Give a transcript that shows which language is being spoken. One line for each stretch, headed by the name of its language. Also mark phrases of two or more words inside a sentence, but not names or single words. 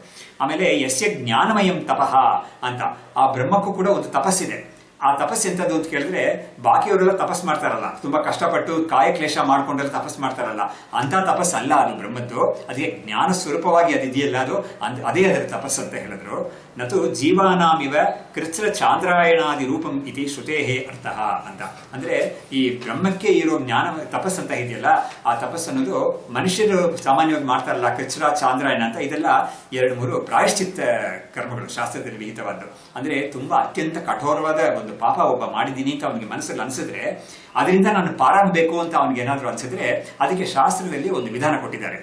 Kannada: ಆಮೇಲೆ
Sanskrit: ಯಸ್ಯ ಜ್ಞಾನಮಯಂ ತಪಃ
Kannada: ಅಂತ, ಆ ಬ್ರಹ್ಮಕ್ಕೂ ಕೂಡ ಒಂದು ತಪಸ್ಸಿದೆ. ಆ ತಪಸ್ಸು ಎಂತದ್ದು ಅಂತ ಕೇಳಿದ್ರೆ, ಬಾಕಿಯವರೆಲ್ಲ ತಪಸ್ ಮಾಡ್ತಾರಲ್ಲ, ತುಂಬಾ ಕಷ್ಟಪಟ್ಟು ಕಾಯಕ್ಲೇಶ ಮಾಡ್ಕೊಂಡೆಲ್ಲ ತಪಸ್ ಮಾಡ್ತಾರಲ್ಲ, ಅಂತ ತಪಸ್ಸು ಅಲ್ಲ ಅದು ಬ್ರಹ್ಮದ್ದು. ಅದಕ್ಕೆ ಜ್ಞಾನ ಸ್ವರೂಪವಾಗಿ ಅದಿದೆಯಲ್ಲ, ಅದೇ ಅದರ ತಪಸ್ಸು ಅಂತ ಹೇಳಿದ್ರು.
Sanskrit: ನತು ಜೀವಾನಾಮಿವ ಕೃಚ್ರ ಚಾಂದ್ರಾಯಣಾದಿ ರೂಪಂ ಇತಿ ಶ್ರುತೇಹೇ ಅರ್ಥಃ ಅಂತ.
Kannada: ಅಂದ್ರೆ ಈ ಬ್ರಹ್ಮಕ್ಕೆ ಇರೋ ಜ್ಞಾನ ತಪಸ್ಸು ಅಂತ ಇದೆಯಲ್ಲ, ಆ ತಪಸ್ಸು ಅನ್ನೋದು ಮನುಷ್ಯರು ಸಾಮಾನ್ಯವಾಗಿ ಮಾಡ್ತಾರಲ್ಲ, ಕೃಚ್ರ ಚಾಂದ್ರಾಯಣ ಅಂತ, ಇದೆಲ್ಲ 2-3 ಪ್ರಾಯಶ್ಚಿತ್ತ ಕರ್ಮಗಳು ಶಾಸ್ತ್ರದಲ್ಲಿ ವಿಹಿತವಾದ್ದು. ಅಂದ್ರೆ ತುಂಬಾ ಅತ್ಯಂತ ಕಠೋರವಾದ ಒಂದು ಪಾಪ ಒಬ್ಬ ಮಾಡಿದ್ದೀನಿ ಅಂತ ಅವನಿಗೆ ಮನಸ್ಸಲ್ಲಿ ಅನ್ಸಿದ್ರೆ, ಅದರಿಂದ ನಾನು ಪಾರಾಗಬೇಕು ಅಂತ ಅವನಿಗೆ ಏನಾದ್ರು ಅನ್ಸಿದ್ರೆ, ಅದಕ್ಕೆ ಶಾಸ್ತ್ರದಲ್ಲಿ ಒಂದು ವಿಧಾನ ಕೊಟ್ಟಿದ್ದಾರೆ.